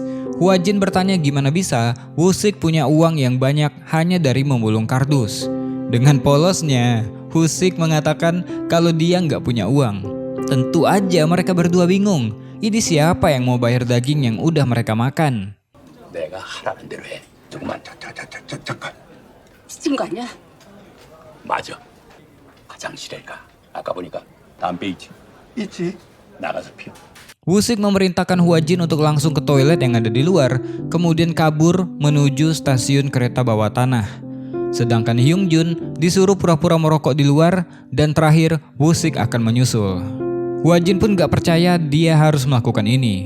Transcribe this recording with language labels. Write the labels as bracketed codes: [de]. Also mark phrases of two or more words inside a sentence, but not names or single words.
[id] Hwa-jin bertanya gimana bisa Woo-sik punya uang yang banyak hanya dari memulung kardus. Dengan polosnya, Woo-sik mengatakan kalau dia nggak punya uang. Tentu aja mereka berdua bingung. Ini siapa yang mau bayar daging yang udah mereka makan? [ko] 내가 하라는 대로 해. 조금만 잠깐. 미친 거 아니야? 맞아. 화장실에 가. 아까 보니까 담배 있지? 나가서 피워. [id] Woo-sik memerintahkan Hwa-jin untuk langsung ke toilet yang ada di luar, kemudian kabur menuju stasiun kereta bawah tanah. Sedangkan Hyung-jun disuruh pura-pura merokok di luar dan terakhir Woo-sik akan menyusul. Hwa-jin pun gak percaya dia harus melakukan ini.